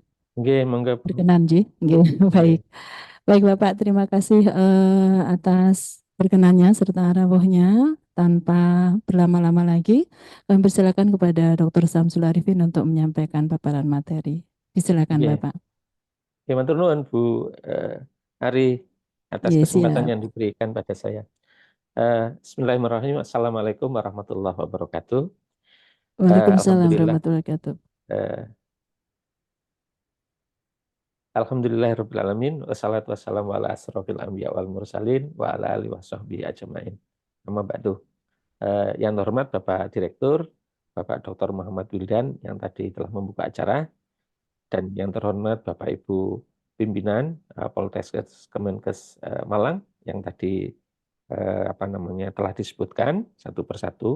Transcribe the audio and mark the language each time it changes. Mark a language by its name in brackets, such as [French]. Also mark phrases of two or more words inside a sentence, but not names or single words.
[Javanese] Nggih, monggo. [Indonesian] berkenan Ji? Nggih, baik. Nggih. Baik Bapak, terima kasih atas perkenannya serta rawuhnya. Tanpa berlama-lama lagi, kami persilakan kepada Dr. Samsul Arifin untuk menyampaikan paparan materi. Silakan Nggih. Bapak. [Javanese] Nggih, matur nuwun Bu Ari atas [Indonesian] Iya, kesempatan siap. yang diberikan pada saya. [Arabic] بسم الله الرحمن الرحيم. السلام عليكم ورحمة الله وبركاته. Waalaikumsalam Alhamdulillah. ورحمة الله وبركاته. eh, Alhamdulillahirrahmanirrahim. والصلاة والسلام على أشرف الأنبياء والمرسلين وعلى آله وصحبه أجمعين. أما بعد. [Indonesian] Yang terhormat Bapak Direktur, Bapak Dr. Muhammad Wildan yang tadi telah membuka acara, dan yang terhormat Bapak Ibu pimpinan Poltekkes Kemenkes Malang yang tadi telah disebutkan satu persatu.